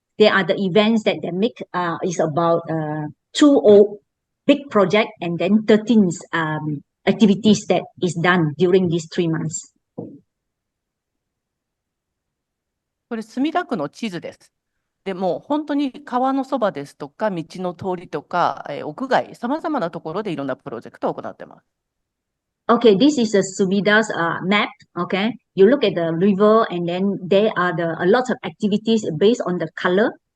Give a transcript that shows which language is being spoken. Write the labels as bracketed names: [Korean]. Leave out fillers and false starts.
[English] They are the events that they make. Is about 2 big project, and then 13 activities that is done during these 3 months. [Japanese] これ、墨田区の地図です。でも本当に川のそばですとか、道の通りとか、屋外、さまざまなところでいろんなプロジェクトを行っています。 [English] Okay, this is a Sumida's map. Okay, you look at the river, and then there are a lot of activities based on the color.